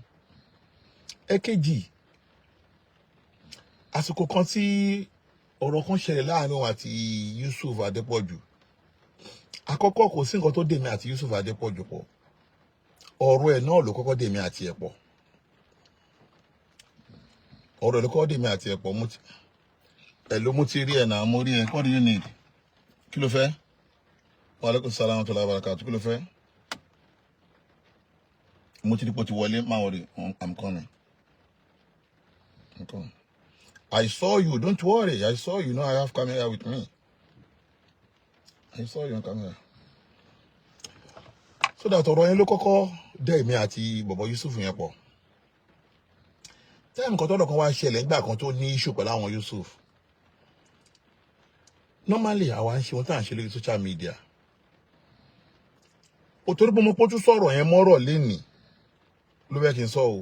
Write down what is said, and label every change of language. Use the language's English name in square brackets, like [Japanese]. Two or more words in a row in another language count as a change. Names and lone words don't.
[Yoruba] Ẹ̀kejì àsìkò kan tí ọ̀rọ̀ kan ṣẹlẹ̀ láàrin òun àti Yusuf Adépọ̀jù àkọ́kọ́ kò sí nǹkan tó dèmi àti Yusuf Adépọ̀jù pọ̀ ọ̀rọ̀ ẹ̀ náà ló kọ́kọ́ dèmi àti ẹ̀ pọ̀ ọ̀rọ̀ ẹ̀ ló kọ́kọ́ dèmi àti ẹ̀ pọ̀ mo ti rí ẹ̀ náà mo rí ẹ̀ [English] what do you need [Yoruba] kí ló fẹ́ wa [Arabic] عليكم السلام ورحمة الله وبركاته [Yoruba] kí ló fẹ́ mo ti rí pọ̀ ti wọlé má worry [English] I'm coming. I saw you, don't worry. I saw you. I have camera with me. I saw you on camera. So that [Yoruba] ọ̀rọ̀ yẹn ló kọ́kọ́ dé mi àti bọ̀bọ̀ Yusuf yẹn pọ̀. Time kan tọ́lọ̀ kan wá ṣẹlẹ̀ nígbà kan tó ní issue pẹ̀lú àwọn Yusuf. Normally, àwa ń ṣe ohun tá à ń ṣe lórí [English] social media. [Yoruba] Ó torí pé mo pójú sọ̀rọ̀ yẹn mọ́rọ̀ lénìí ló fẹ́ kí n sọ o.